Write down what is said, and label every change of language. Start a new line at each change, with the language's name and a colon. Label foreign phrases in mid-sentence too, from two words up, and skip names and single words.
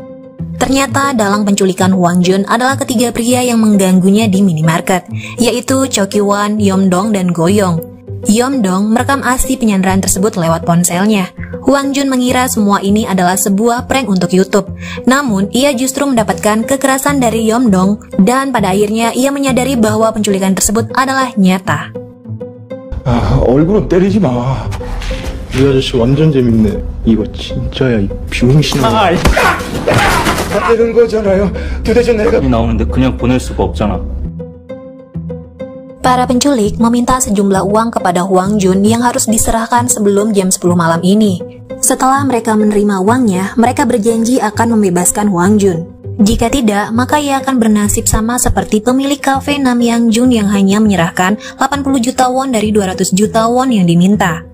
Indonesian: Ternyata dalang penculikan Hwang Jun adalah ketiga pria yang mengganggunya di minimarket, yaitu Cho Ki-won, Yom-dong, dan Go-young. Yom-dong merekam aksi penyanderaan tersebut lewat ponselnya. Hwang Jun mengira semua ini adalah sebuah prank untuk YouTube. Namun, ia justru mendapatkan kekerasan dari Yom-dong dan pada akhirnya ia menyadari bahwa penculikan tersebut adalah nyata.
Korean: 얼굴은 때리지 마. 이 아저씨 완전 재밌네. 이거 진짜야, 이 병신아. 다 때린 거잖아요. 도대체 내가 나오는데 그냥 보낼 수가 없잖아.
Indonesian: Para penculik meminta sejumlah uang kepada Hwang Jun yang harus diserahkan sebelum jam 10 malam ini. Setelah mereka menerima uangnya, mereka berjanji akan membebaskan Hwang Jun. Jika tidak, maka ia akan bernasib sama seperti pemilik kafe Nam Yang Jun yang hanya menyerahkan 80 juta won dari 200 juta won yang diminta.